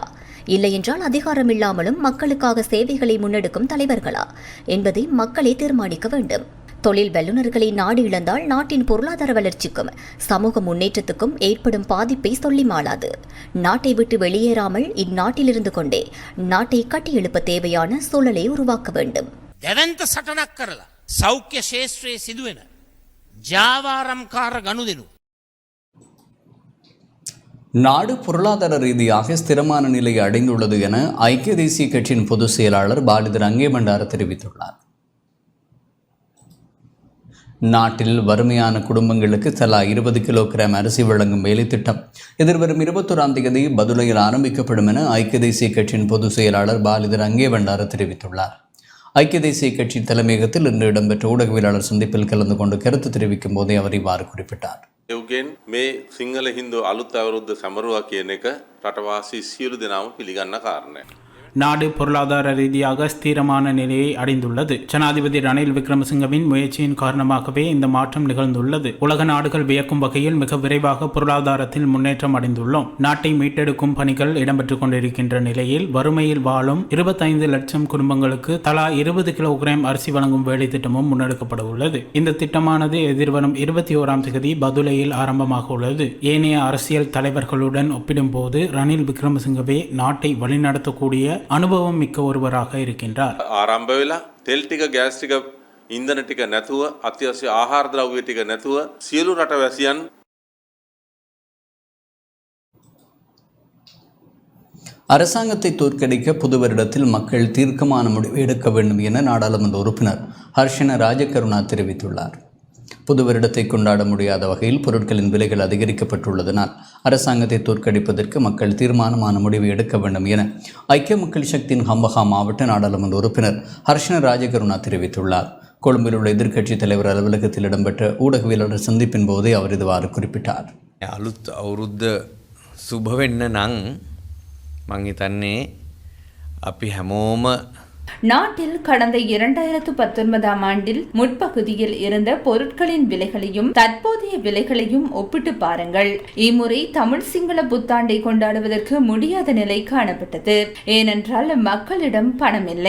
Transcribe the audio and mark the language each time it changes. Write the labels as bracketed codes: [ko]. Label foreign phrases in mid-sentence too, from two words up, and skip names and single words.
[ta] இல்லையென்றால் அதிகாரம் இல்லாமலும் மக்களுக்காக சேவைகளை முன்னெடுக்கும் தலைவர்களா என்பதை மக்களே தீர்மானிக்க வேண்டும். தொழில் வல்லுநர்களை நாடு இழந்தால் நாட்டின் பொருளாதார வளர்ச்சிக்கும் சமூக முன்னேற்றத்துக்கும் ஏற்படும் பாதிப்பை சொல்லி மாளாது. நாட்டை விட்டு வெளியேறாமல் இந்நாட்டிலிருந்து கொண்டே நாட்டை கட்டியெழுப்ப தேவையான சூழலை உருவாக்க வேண்டும். [si] දැවන්ත සටනක් කරලා සෞඛ්‍ය ශේෂ්ත්‍රයේ සිදුවෙන ජාවාරම්කාර ගනුදෙනු [ta] நாடு பொருளாதார ரீதியாக ஸ்திரமான நிலையை அடைந்துள்ளது என ஐக்கிய தேசிய கட்சியின் பொதுச் செயலாளர் பாலித ரங்கேபண்டார தெரிவித்துள்ளார். நாட்டில் வறுமையான குடும்பங்களுக்கு தலா 20 கிலோகிராம் அரிசி வழங்கும் வேலை திட்டம் எதிர்வரும் 21ஆம் தேதி பதுளையில் ஆரம்பிக்கப்படும் என ஐக்கிய தேசிய கட்சியின் பொதுச் செயலாளர் பாலித ரங்கேபண்டார தெரிவித்துள்ளார். ஐக்கிய தேசிய கட்சியின் தலைமையகத்தில் இன்று இடம்பெற்ற ஊடகவியலாளர் சந்திப்பில் கலந்து கொண்டு கருத்து தெரிவிக்கும் போதே அவர் இவ்வாறு குறிப்பிட்டார். [si] එව්ගෙන් මේ සිංහල හින්දු අලුත් අවුරුද්ද සමරුවා කියන එක රටවාසී සියලු දෙනාම පිළිගන්න කාරණයක්. [ta] நாடு பொருளாதார ரீதியாக ஸ்திரமான நிலையை அடைந்துள்ளது. ஜனாதிபதி ரணில் விக்ரமசிங்கவின் முயற்சியின் காரணமாகவே இந்த மாற்றம் நிகழ்ந்துள்ளது. உலக நாடுகள் வியக்கும் வகையில் மிக விரைவாக பொருளாதாரத்தில் முன்னேற்றம் அடைந்துள்ளோம். நாட்டை மீட்டெடுக்கும் பணிகள் இடம்பெற்றுக் கொண்டிருக்கின்ற நிலையில் வறுமையில் வாழும் 25 லட்சம் குடும்பங்களுக்கு தலா 20 கிலோகிராம் அரிசி வழங்கும் வேலை திட்டமும் முன்னெடுக்கப்பட உள்ளது. இந்த திட்டமானது எதிர்வரும் 21ஆம் தேதி பதுளையில் ஆரம்பமாக உள்ளது. ஏனைய அரசியல் தலைவர்களுடன் ஒப்பிடும்போது ரணில் விக்ரமசிங்கவே நாட்டை வழிநடத்தக்கூடிய அனுபவம் மிக்க ஒருவராக இருக்கின்றார். [si] ආරම්භ වෙලා තෙල් ටික ගෑස් ටික ඉන්ධන ටික නැතුව අත්‍යවශ්‍ය ආහාර ද්‍රව්‍ය ටික නැතුව සියලු රටවැසියන් [ta] அரசாங்கத்தை தோற்கடிக்க புது வருடத்தில் மக்கள் தீர்க்கமான முடிவு எடுக்க வேண்டும் என நாடாளுமன்ற உறுப்பினர் ஹர்ஷன ராஜகருணா தெரிவித்துள்ளார். புது வருடத்தை கொண்டாட முடியாத வகையில் பொருட்களின் விலைகள் அதிகரிக்கப்பட்டுள்ளதனால் அரசாங்கத்தை தோற்கடிப்பதற்கு மக்கள் தீர்மானமான முடிவு எடுக்க வேண்டும் என ஐக்கிய மக்கள் சக்தியின் ஹம்பஹா மாவட்ட நாடாளுமன்ற உறுப்பினர் ஹர்ஷன ராஜகருணா தெரிவித்துள்ளார். கொழும்பில் உள்ள எதிர்க்கட்சித் தலைவர் அலுவலகத்தில் இடம்பெற்ற ஊடகவியலாளர் சந்திப்பின் போதே அவர் இதுவாறு குறிப்பிட்டார். [si] අලුත් අවුරුද්ද සුභ වෙන්න නම් මං හිතන්නේ අපි හැමෝම [ta] நாட்டில் கடந்த 2019 ஆண்டில் முற்பகுதியில் இருந்த பொருட்களின் விலைகளையும் தற்போதைய விலைகளையும் ஒப்பிட்டு பாருங்கள். இம்முறை தமிழ் சிங்கள புத்தாண்டை கொண்டாடுவதற்கு முடியாத நிலை காணப்பட்டது. ஏனென்றால் மக்களிடம் பணம் இல்லை.